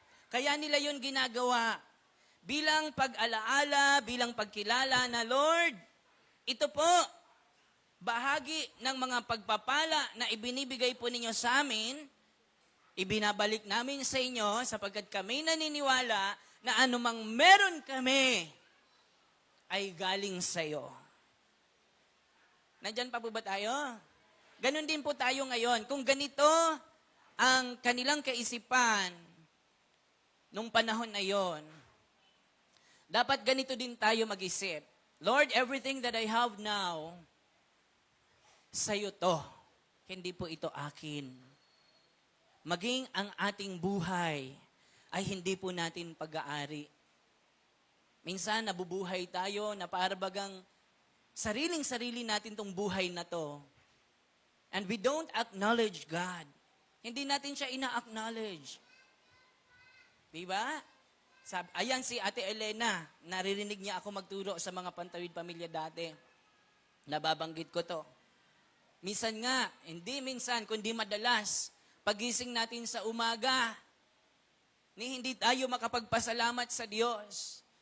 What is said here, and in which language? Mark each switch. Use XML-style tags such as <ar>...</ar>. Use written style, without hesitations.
<tl>Kaya nila yun ginagawa bilang pag-alaala, bilang pagkilala na, Lord, ito po, bahagi ng mga pagpapala na ibinibigay po ninyo sa amin, ibinabalik namin sa inyo sapagkat kami naniniwala na anumang meron kami ay galing sa iyo. Nandyan pa po ba tayo? Ganon din po tayo ngayon. Kung ganito ang kanilang kaisipan nung panahon na yon. Dapat ganito din tayo mag-isip.</tl> <en>Lord, everything that I have now,</en> <tl>sa'yo to. Hindi po ito akin. Maging ang ating buhay ay hindi po natin pag-aari. Minsan, nabubuhay tayo na parabagang sariling-sarili natin tong buhay na to.</tl> <en>And we don't acknowledge God.</en> <tl>Hindi natin siya ina-acknowledge. Diba? Ayan si Ate Elena, naririnig niya ako magturo sa mga Pantawid Pamilya dati. Nababanggit ko to. Minsan nga, hindi minsan, kundi madalas, pagising natin sa umaga, ni hindi tayo makapagpasalamat sa Diyos.</tl>